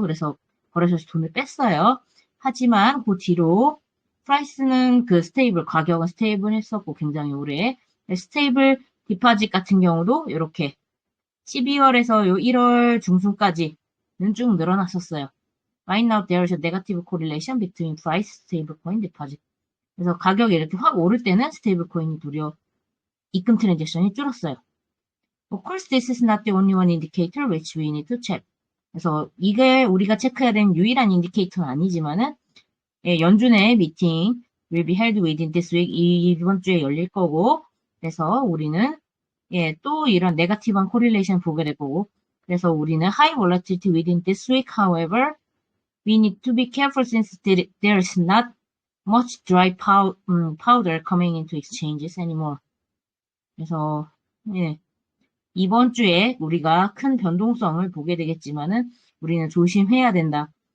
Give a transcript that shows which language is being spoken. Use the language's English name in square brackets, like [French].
[Korean] 그래서 거래소에서 돈을 뺐어요. 하지만 그 뒤로 프라이스는 그 스테이블, 가격은 스테이블 했었고 굉장히 오래. 스테이블 디파짓 같은 경우도 이렇게 12월에서 요 1월 중순까지는 쭉 늘어났었어요. [English] Right now there is a negative correlation between price, stablecoin, deposit. [Korean] 그래서 가격이 이렇게 확 오를 때는 스테이블코인이 도리어 입금 트랜잭션이 줄었어요. [English] Of course, this is not the only one indicator which we need to check. [Korean] 그래서 이게 우리가 체크해야 되는 유일한 인디케이터는 아니지만은 예, 연준의 미팅 [English] will be held within this week [Korean] 이번 주에 열릴 거고 그래서 우리는 예, 또 이런 네거티브한 코릴레이션 보게 될 거고 그래서 우리는 [English] high volatility within this week. However, we need to be careful since there is not much dry powder coming into exchanges anymore. [Korean] 그래서 예, 이번 주에 우리가 큰 변동성을 보게 되겠지만은 우리는 조심해야 된다.